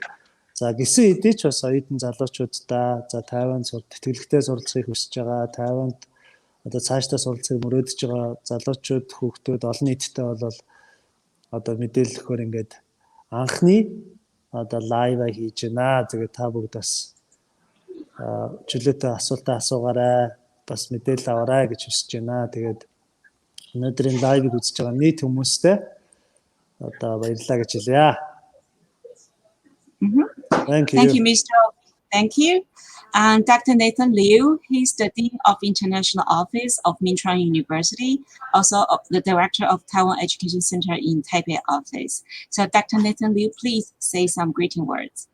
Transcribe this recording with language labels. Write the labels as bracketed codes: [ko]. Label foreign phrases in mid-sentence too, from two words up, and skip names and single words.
[mn] За гисэн хэдий ч бас оюутан залуучуудаа за Тайванд тэтгэлэгтэй суралцахыг хүсэж байгаа, Тайванд одоо цаашдаа суралцахыг мөрөөдөж байгаа залуучууд, хүүхдүүд олон нийтэд бол одоо мэдээлэл өгөхөөр ингээд анхны одоо лайва хийж байна. Тэгээд та бүгд бас чөлөөтэй асуултаа асуугаарай, бас мэдээлэл аваарай гэж хүсэж байна. Тэгээд өнөөдрийн лайвыг үзэж байгаа нийт хүмүүстээ одоо баярлалаа гэж хэлье. [en] Thank you, Mr. Thank you. And Dr. Nathan Liu, he's the Dean of International Office of Minchuan University, also the Director of Taiwan Education Center in Taipei office. So Dr. Nathan Liu, please say some greeting words.